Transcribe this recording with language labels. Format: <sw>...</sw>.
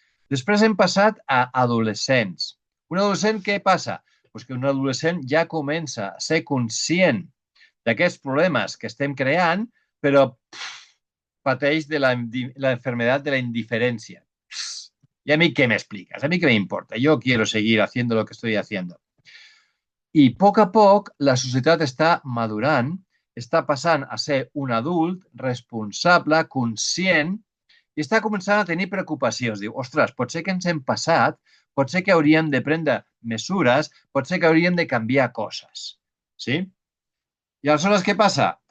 <ca>Després hem passat a adolescents. Un adolescent, què passa? Que un adolescent ja comença a ser conscient d'aquests problemes que estem creant, però pateix de</ca> <es>la enfermedad de la indiferencia. ¿Y a mí qué me explicas? ¿A mí qué me importa? Yo quiero seguir haciendo lo que estoy haciendo.</es> <ca>I a poc, la societat està madurant, està passant a ser un adult responsable, conscient, i està començant a tenir preocupacions. Diu, ostres, pot ser que ens hem passat, pot ser que hauríem de prendre mesures, pot ser que hauríem de canviar coses. Sí? I aleshores què passa?</ca>